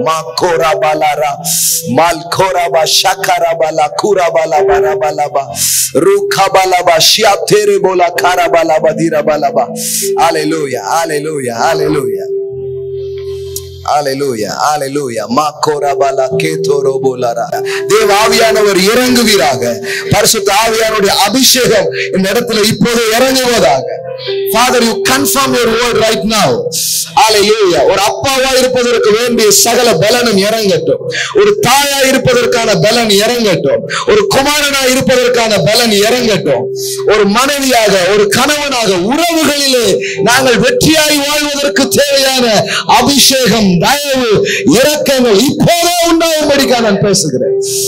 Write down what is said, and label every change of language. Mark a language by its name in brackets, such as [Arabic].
[Tamil] மாகோரா பாலாரா மால்கோராபா ஷக்கராபாலா கூராபாலா பராபாலாபா ரூகாபாலாபா ஷியாதேரே போலா காராபாலாபா தீராபாலாபா. ஹல்லேலூயா. ஹல்லேலூயா. ஹல்லேலூயா. ஹல்லேலூயா. ஹல்லேலூயா. மாகோராபாலா கேதோரோபோலாரா. தேவ ஆவியானவர் இறங்குவீராக. பரிசுத்த ஆவியானுடைய அபிஷேகம் இந்த இடத்துல இப்போது இறங்குவதாக. [English] Father, you confirm your word right now. Hallelujah. [Tamil] ஒரு அப்பாவா இருப்பதற்கு வேண்டிய சகல பலனும் இறங்கட்டும். ஒரு தாயா இருப்பதற்கான பலன் இறங்கட்டும். ஒரு குமாரனா இருப்பதற்கான பலன் இறங்கட்டும். ஒரு மனைவியாக, ஒரு கணவனாக, உறவுகளிலே நாங்கள் வெற்றியாய் வாழ்வதற்கு தேவையான அபிஷேகம், தயவு, இரக்கங்கள் இப்போதே உண்டாகும்படிக்காக நான் பேசுகிறேன்.